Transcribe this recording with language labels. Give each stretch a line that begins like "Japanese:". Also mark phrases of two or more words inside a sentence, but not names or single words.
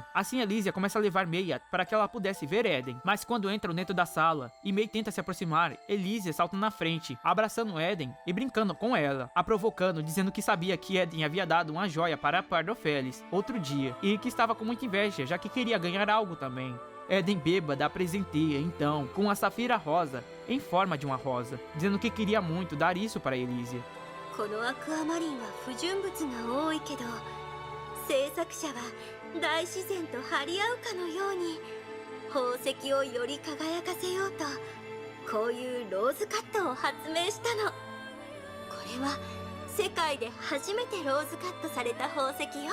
Portuguese: Assim, Elysia começa a levar May para que ela pudesse ver Eden, mas quando entram dentro da sala e May tenta se aproximar, Elysia salta na frente, abraçando Eden e brincando com ela, a provocando, dizendo que sabia que Eden havia dado uma joia para Pardofelis outro dia, e que estava com muita inveja, já que queria ganhar algo também. Eden bêbada a presenteia, então, com uma safira rosa, em forma de uma rosa, dizendo que queria muito dar isso para Elysia.
Japanese: このアクアマリンは不純物が多いけど、制作者は大自然と張り合うかのように宝石をより輝かせようと、こういうローズカットを発明したの。これは世界で初めてローズカットされた宝石よ。